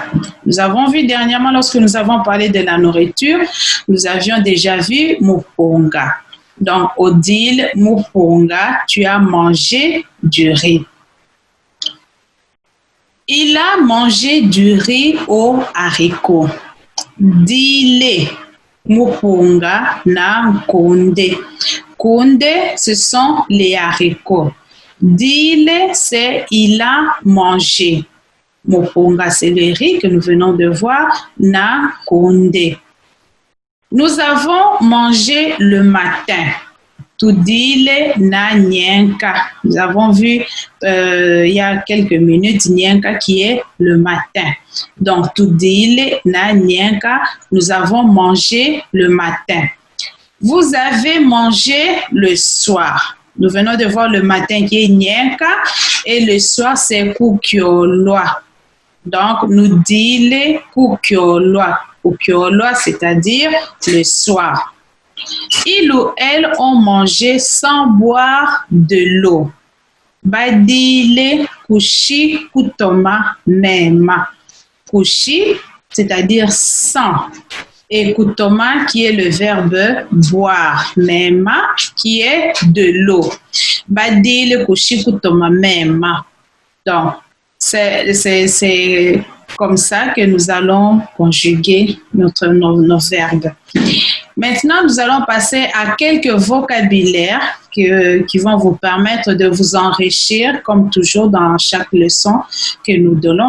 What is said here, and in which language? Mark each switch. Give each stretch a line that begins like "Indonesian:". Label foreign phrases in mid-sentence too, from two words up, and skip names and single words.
French: Nous avons vu dernièrement, lorsque nous avons parlé de la nourriture, nous avions déjà vu mupunga. Donc,
Songe: odile mupunga,
French: tu as mangé du riz. Il a mangé du riz aux haricots.
Songe: Dile mupunga na konde. Konde,
French: ce sont les haricots. Dile, c'est il a mangé. Mupunga, c'est le riz que nous venons de voir.
Songe: Na konde.
French: Nous avons mangé le matin.
Songe: Tudile na nyenka.
French: Nous avons vu il y a quelques minutes nyenka qui est le matin.
Songe: Donc tudile na nyenka,
French: nous avons mangé le matin. Vous avez mangé le soir. Nous venons de voir le matin qui est nyenka et le soir c'est kukyolwa. Donc nous
Songe: dile kukyolwa. Kukyolwa,
French: c'est-à-dire le soir. Il ou elle ont mangé sans boire de l'eau.
Songe: Badile kushi kutoma mema. Kushi,
French: c'est-à-dire sans. Et kutoma qui est le verbe boire. Mema qui est de l'eau.
Songe: Badile kushi kutoma mema.
French: Donc, c'est comme ça que nous allons conjuguer nos verbes. Maintenant, nous allons passer à quelques vocabulaires qui vont vous permettre de vous enrichir, comme toujours dans chaque leçon que nous donnons.